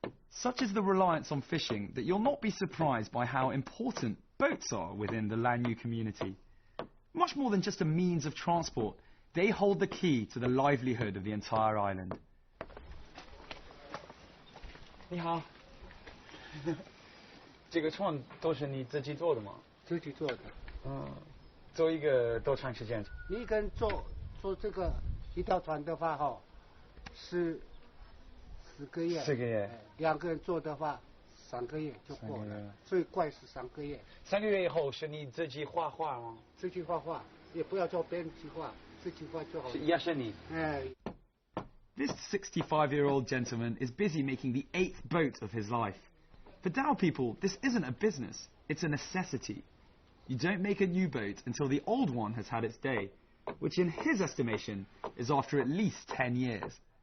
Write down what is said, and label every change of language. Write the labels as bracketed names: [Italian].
[English] Such is the reliance on fishing that you'll not be surprised by how important boats are within the Lanyu community. Much more than just a means of transport, they hold the key to the livelihood of the entire island. [Chinese] 你好，这个创都是你自己做的吗？自己做的。做一个多长时间？你一个人做这个一条船的话哈，是10个月。 4个月。 2个人做的话，3个月就过了。最快是3个月。 3个月以后是你自己画画吗？自己画画，也不要叫别人去画，自己画就好了。也是你。 [English] This 65-year-old gentleman is busy making the 8th boat of his life. For Dao people, this isn't a business, it's a necessity. You don't make a new boat until the old one has had its day, which in his estimation is after at least 10 years.